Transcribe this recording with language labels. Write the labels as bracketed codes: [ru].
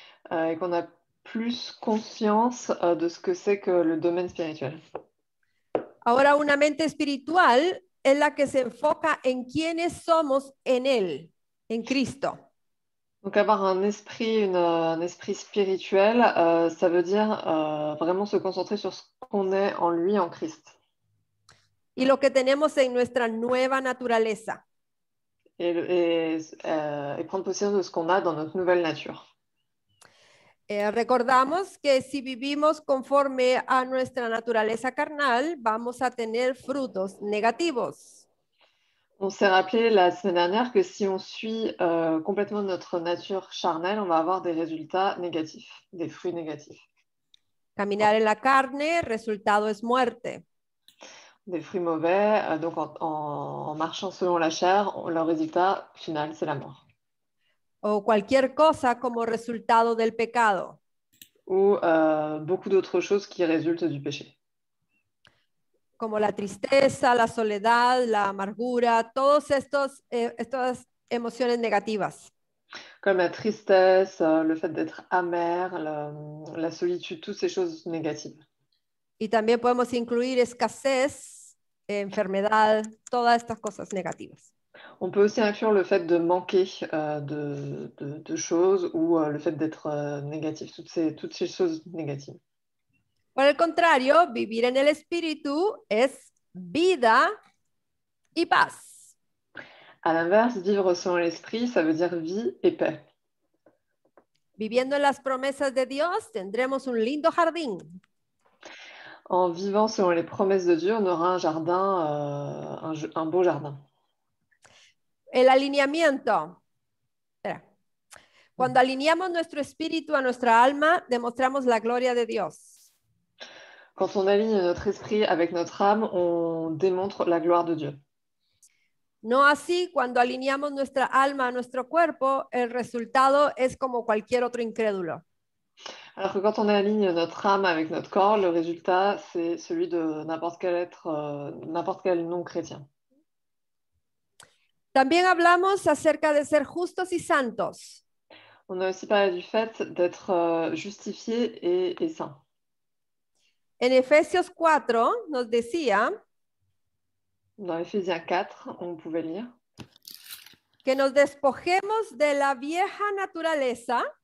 [fr] Et qu'on a plus conscience de ce que c'est que le domaine spirituel. [es] Ahora, una mente espiritual es la que se enfoca en quiénes somos en Él, en Cristo. [fr] Donc avoir un esprit spirituel, ça veut dire vraiment se concentrer sur ce qu'on est en lui, en Christ. [es] Y lo que tenemos en nuestra nueva naturaleza. [fr] Et prendre possession de ce qu'on a dans notre nouvelle nature. [es] Recordamos que si vivimos conforme a nuestra naturaleza carnal, vamos a tener frutos negativos. [fr] On s'est rappelé la semaine dernière que si on suit complètement notre nature charnelle, on va avoir des résultats négatifs, des fruits négatifs. [es] Caminar en la carne, resultado es muerte. [fr] Des fruits mauvais, donc en marchant selon la chair, le résultat final, c'est la mort. [es] O cualquier cosa como resultado del pecado. [fr] Ou beaucoup d'autres choses qui résultent du péché. [es] Como la tristeza, la soledad, la amargura, todas estas emociones negativas. [fr] Comme la tristesse, le fait d'être amer, la solitude, toutes ces choses négatives. [es] Y también podemos incluir escasez, enfermedad, todas estas cosas negativas. [fr] On peut aussi inclure le fait de manquer de choses ou le fait d'être négatif, toutes ces choses négatives. [es] Por el contrario, vivir en el espíritu es vida y paz. [fr] À l'inverse, vivre selon l'esprit, ça veut dire vie et paix. [es] Viviendo en las promesas de Dios, tendremos un lindo jardín. [fr] En vivant selon les promesses de Dieu, on aura un jardin, un beau jardin. [es] El alineamiento. Espera. Cuando alineamos nuestro espíritu a nuestra alma, demostramos la gloria de Dios. [fr] Quand on aligne notre esprit avec notre âme, on démontre la gloire de Dieu. [es] No así cuando alineamos nuestra alma a nuestro cuerpo, el resultado es como cualquier otro incrédulo. [fr] Alors que quand on aligne notre âme avec notre corps, le résultat, c'est celui de n'importe quel non-chrétien. [es] También hablamos acerca de ser justos y santos. [fr] On a aussi parlé du fait d'être justifié et saint. [es] En Efesios 4 nos decía [fr] Dans Éphésiens 4, on pouvait lire [es] que nos despojemos de la vieja naturaleza,